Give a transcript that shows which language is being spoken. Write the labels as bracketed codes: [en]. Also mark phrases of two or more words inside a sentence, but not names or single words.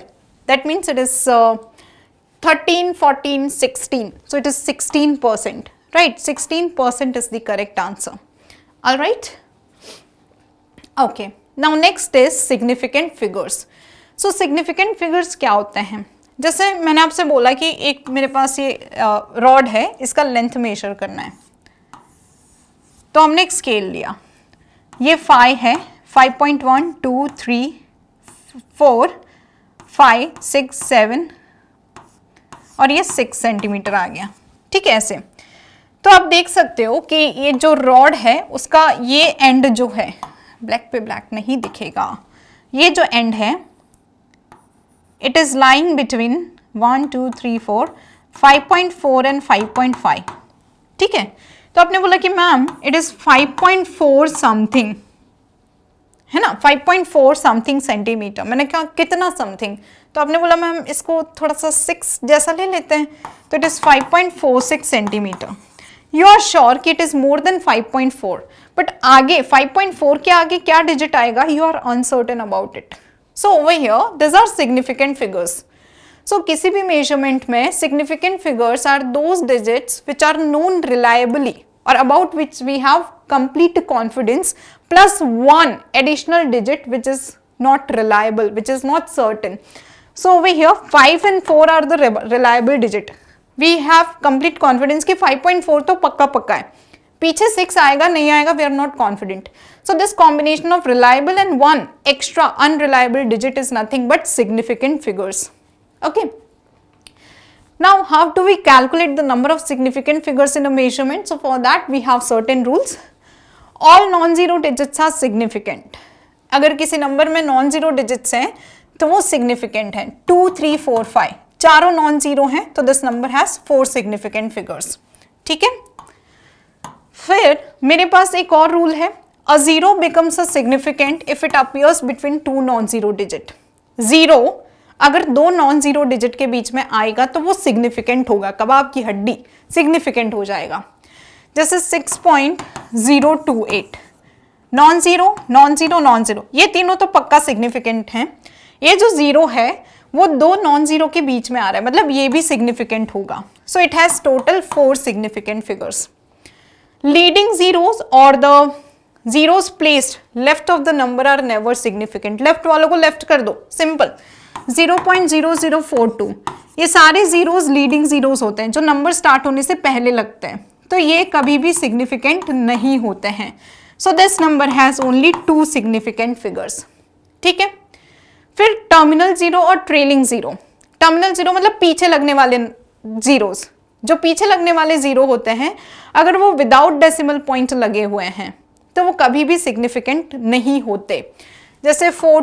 [en] That means it is 13, 14, 16. So it is 16%, right? 16% is the correct answer. All right. Okay. Now next is significant figures. So significant figures [hi] क्या होते हैं? जैसे मैंने आपसे बोला कि एक मेरे पास ये रॉड है, इसका लेंथ मेजर करना है, तो हमने एक स्केल लिया. ये 5 है, 5.1, 2, 3, 4, 5, 6, 7 और ये 6 सेंटीमीटर आ गया. ठीक है, ऐसे. तो आप देख सकते हो कि ये जो रॉड है उसका ये एंड जो है, ब्लैक पे ब्लैक नहीं दिखेगा, ये जो एंड है [en] it is lying between 1, 2, 3, 4, 5.4 and 5.5. [hi] ठीक है, तो आपने बोला कि मैम [en] it is 5.4 something, [hi] है ना, 5.4 [en] something centimeter. [hi] मैंने कहा कितना समथिंग, तो आपने बोला मैम इसको थोड़ा सा 6 जैसा ले लेते हैं, तो [en] it is 5.46 centimeter. you are sure कि it is more than 5.4, but [hi] आगे 5.4 के आगे क्या डिजिट आएगा, [en] you are uncertain about it. So over here, these are significant figures. So [hi] किसी भी [en] measurement में significant figures are those digits which are known reliably or about which we have complete confidence plus one additional digit which is not reliable, which is not certain. So over here 5 and 4 are the reliable digit. We have complete confidence [hi] कि 5.4 तो पक्का पक्का है, पीछे 6 आएगा नहीं आएगा, [en] we are not confident. So this combination of reliable and one extra unreliable digit is nothing but significant figures. Okay. Now how do we calculate the number of significant figures in a measurement? So for that we have certain rules. All non-zero digits are significant. [hi] अगर किसी नंबर में [en] non-zero digits [hi] हैं तो वो significant हैं. [en] 2, 3, 4, 5 [hi] चारों non-zero हैं, तो [en] this number has 4 significant figures. [hi] ठीक है. फिर मेरे पास एक और रूल है, [en] a zero becomes a significant if it appears between two non-zero digit. [hi] Zero अगर दो [en] non-zero digit [hi] के बीच में आएगा तो वो significant होगा, कबाब की हड्डी significant हो जाएगा. [en] जैसे 6.028 non-zero, non-zero, non-zero, [hi] ये तीनों तो पक्का significant हैं. ये जो जीरो है वो दो non-zero के बीच में आ रहा है, मतलब ये भी significant होगा. [en] So it has total 4 significant figures. Leading zeros or the zeros placed left of the number are never significant. [hi] Left वालों को left कर दो, simple. 0.0042 ये सारे zeros [en] leading zeros [hi] होते हैं जो [en] number start [hi] होने से पहले लगते हैं, तो ये कभी भी significant नहीं होते हैं. [en] So this number has only 2 significant figures. [hi] ठीक है. फिर [en] terminal zero and trailing zero. terminal zero [hi] मतलब पीछे लगने वाले जीरोस, जो पीछे लगने वाले जीरो होते हैं अगर वो [en] without decimal point [hi] लगे हुए हैं तो वो कभी भी सिग्निफिकेंट नहीं होते.